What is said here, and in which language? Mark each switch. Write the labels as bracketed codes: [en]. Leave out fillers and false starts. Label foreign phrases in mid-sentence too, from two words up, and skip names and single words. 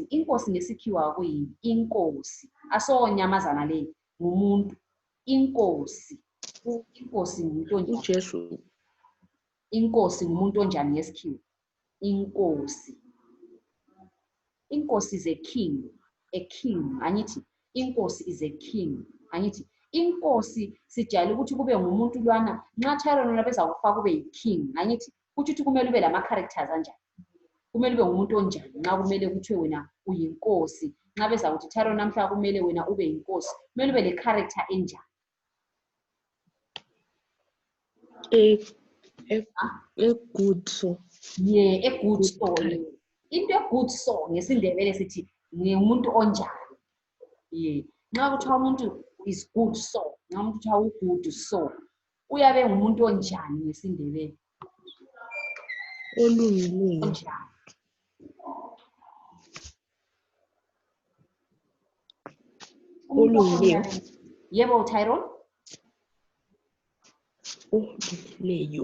[nd] Inkosi ngesikhiwa kuyini? Inkosi. Asonyamazana leyo ngumuntu. Inkosi. Inkosi ngumuntu onjani? uJesu. Inkosi ngumuntu onjani ngesikhiwa? inkosi. [en] Inkosi is a king, [nd] angithi inkosi [en] is a king, [nd] angithi inkosi sijayele ukuthi kube ngumuntu lwana nxa Tyrone lapha ezakufaka kube yi-king, angithi kuthi ukuthi kumele ube lama-characters anjani, kumele ube ngumuntu onjani nxa kumele kuthiwe wena uyinkosi, nxa beza kuthi Tyrone namhla kumele wena ube yinkosi, kumele ube le-character enjani? A good soul. [en] Yeah, a good soul. [nd] Into e- [en] good soul [nd] ngesindebele sithi ngumuntu onjani. Yeah, nxa kuthiwa umuntu [en] is good soul, [nd] nxa umuntu kuthiwa u- [en] good soul, [nd] uyabe ngumuntu onjani ngesindebele? Olungileyo. Onjani? Olungileyo. Yebo Tyrone? Olungileyo.